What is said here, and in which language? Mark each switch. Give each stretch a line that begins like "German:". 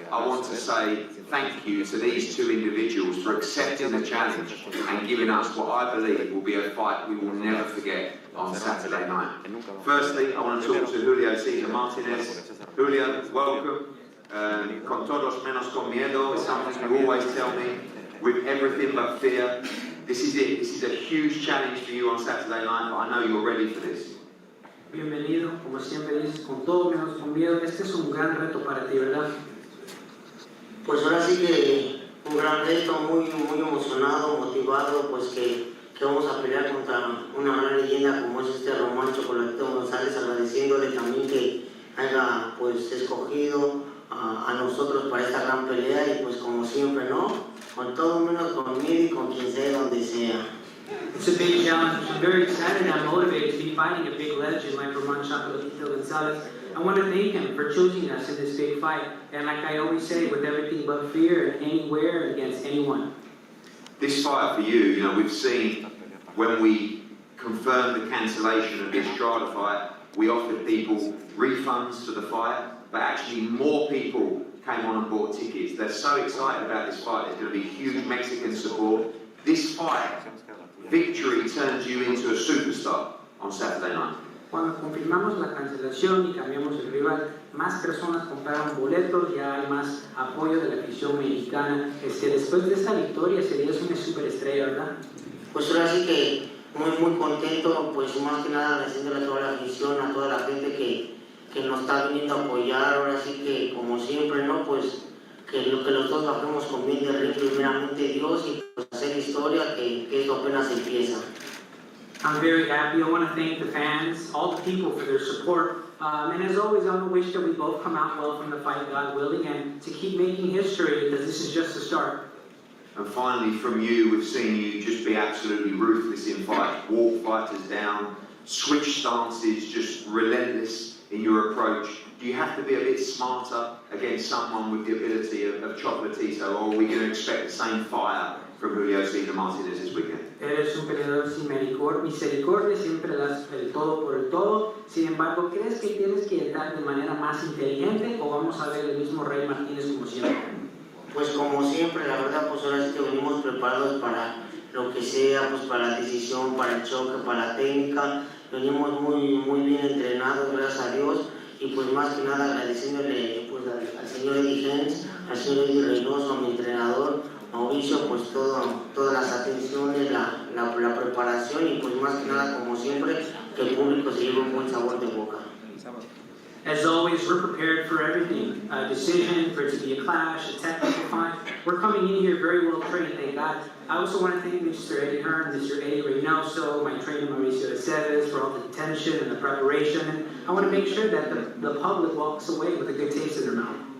English: I want to say thank you to these two individuals for accepting the challenge and giving us what I believe will be a fight we will never forget on Saturday night. Firstly, I want to talk to Julio Cesar Martinez. Julio, welcome.
Spanish: Con todos menos con miedo
English: is something you always tell me. With everything but fear. This is it. This is a huge challenge for you on Saturday night, but I know you're ready for this.
Spanish: Bienvenido, como siempre dices, con todo menos con miedo. Este es un gran reto para ti, ¿verdad? Pues ahora sí que un gran reto, muy emocionado, motivado, pues que vamos a pelear contra una gran leyenda como es este Roman Chocolatito González, agradeciéndole también que haya pues escogido a nosotros para esta gran pelea y pues como siempre, ¿no? Con todo menos con miedo y con quien sea, donde sea.
English: It's a big challenge. I'm very excited and I'm motivated to be fighting a big legend like Roman Chocolatito Gonzalez. I want to thank him for choosing us in this big fight. And like I always say, with everything but fear and anywhere against anyone. This fight for you, we've seen when we confirmed the cancellation of the Estrada fight, we offered people refunds for the fight, but actually more people came on and bought tickets. They're so excited about this fight. There's going to be huge Mexican support. This fight, victory turns you into a superstar on Saturday night.
Spanish: Cuando confirmamos la cancelación y cambiamos el rival, más personas compraron boletos, ya hay más apoyo de la afición mexicana. Después de esta victoria serías una superestrella, ¿verdad? Pues ahora sí que muy contento, pues más que nada agradeciéndole a toda la afición, a toda la gente que nos está viniendo a apoyar. Ahora sí que como siempre, ¿no? Pues que los dos bajemos con bien de ring, primeramente Dios, y pues hacer historia, que esto apenas empieza.
English: I'm very happy. I want to thank the fans, all the people for their support. And as always, I want to wish that we both come out well from the fight, God willing, and to keep making history, because this is just the start. And finally, from you, we've seen you just be absolutely ruthless in fights, walk fighters down, switch stances, just relentless in your approach. Do you have to be a bit smarter against someone with the ability of Chocolatito, or are we going to expect the same fire from Julio Cesar Martinez this weekend?
Spanish: Eres un peleador sin misericordia, siempre das el todo por el todo. Sin embargo, ¿crees que tienes que entrar de manera más inteligente o vamos a ver el mismo Rey Martínez como siempre? Pues como siempre, la verdad, pues ahora sí que venimos preparados para lo que sea, pues para la decisión, para el choque, para la técnica. Venimos muy bien entrenados, gracias a Dios. Y pues más que nada agradeciéndole pues, al señor Hearn, al señor Reynoso, a mi entrenador, Mauricio, pues todas las atenciones, la preparación y pues más que nada, como siempre, que el público se lleve un buen sabor de boca.
English: As always, we're prepared for everything. A decision, for it to be a clash, a technical fight. We're coming in here very well trained, thank God. I also want to thank Mr. Eddie Hearn, Mr. Eddie Reynoso, my trainer Mauricio Lara for all the attention and the preparation. And I want to make sure that the public walks away with a good taste in their mouth.